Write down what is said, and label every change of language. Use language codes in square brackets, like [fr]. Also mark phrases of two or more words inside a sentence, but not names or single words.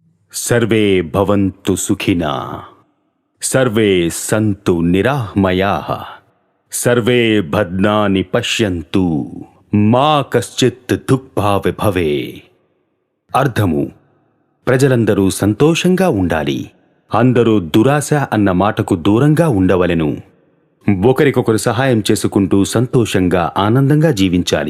[sa] सर्वे भवन्तु सुखिना, सर्वे सन्तु निरामयाः, सर्वे भद्राणि पश्यन्तु, మా కశ్చిత్ దుఃఖభావే భవే. [te] అర్థము: ప్రజలందరూ సంతోషంగా ఉండాలి, అందరూ దురాశ అన్న మాటకు దూరంగా ఉండవలెను. ఒకరికొకరు సహాయం చేసుకుంటూ సంతోషంగా ఆనందంగా జీవించాలి.